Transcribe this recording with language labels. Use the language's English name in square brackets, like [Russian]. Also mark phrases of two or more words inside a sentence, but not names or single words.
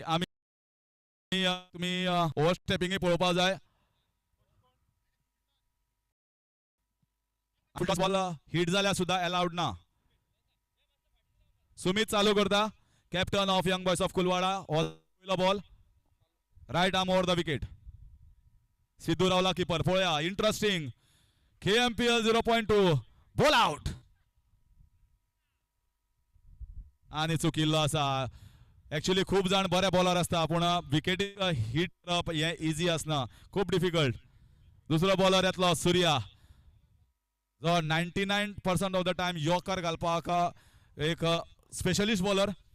[Konkani] आमी तुम्ही [English] over stepping [Konkani] पळोवपा जाय. [English] ball hit [Konkani] जाल्यार सुद्धा अलाउड ना. सुमित चालू करता. [English] Captain of Young Boys of Kulwada. पयलो ball right arm over the wicket. [Konkani] सिद्धू रावला किपर. पळया इंटरेस्टिंग. [English] KMPL 0.2 ball out. [Konkani] आणि चुकिल्लो आसा. एक्चुअली खूप जाण बरे बॉलर असता पूण विकेटी हिट करप हे इजी आसना, खूप डिफिकल्ट. दुसरो बॉलर येतलो सूर्या जो [English] 99% of the time yorker [Konkani] घालपाक एक [English] specialist bowler.